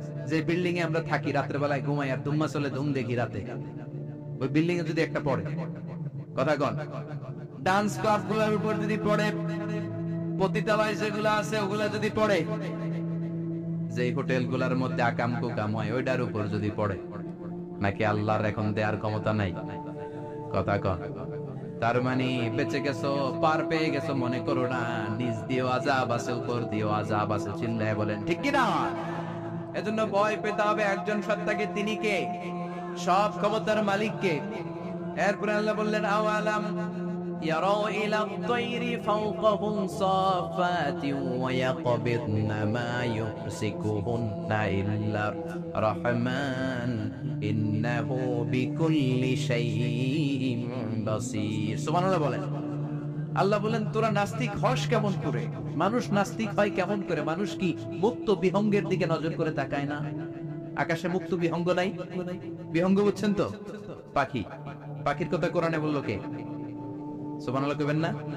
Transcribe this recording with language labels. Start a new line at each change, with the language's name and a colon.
Bangla: যে বিল্ডিং এ আমরা থাকি, রাতের বেলায় ঘুমাই আর দুম্মা চলে ধুম দেখি রাতে, ওই বিল্ডিং এ যদি একটা পড়ে, কথা কন, ডান্স ক্লাব গুলোর উপর যদি পড়ে, পতিতালয় যেগুলো আছে ওগুলা যদি পড়ে, যে হোটেল গুলার মধ্যে আকাম কুকাম হয় ওইটার উপর যদি পড়ে, নাকি আল্লাহর এখন দেয়ার ক্ষমতা নাই? কথা কন। তার মানে বেঁচে গেছো, পার পেয়ে গেছো মনে করো না, নিজ দিয়েও আযাব আছে, উপর দিয়েও আযাব আছে। চিল্লায় বলেন ঠিক কি না? এজন্য ভয় পেতে হবে একজন সত্তাকে, তিনি কে? সব ক্ষমতার মালিক কে? এরপরে আল্লাহ বললেন আওয়ালাম
Arabic: يروا إلى الطير فوقهم صافات ويقبضن ما يمسكهن إلا الرحمن إنه بكل شيء بصير سبحان الله
Bangla: বলেন। আল্লাহ বলেন তোরা নাস্তিক হস কেমন করে? মানুষ নাস্তিক হয় কেমন করে? মানুষ কি মুক্ত বিহঙ্গের দিকে নজর করে তাকায় না? আকাশে মুক্ত বিহঙ্গ নাই? বিহঙ্গ বুঝছেন তো? পাখি। পাখির কথা কোরআনে বললো কে? সুবহানাল্লাহ কইবেন না?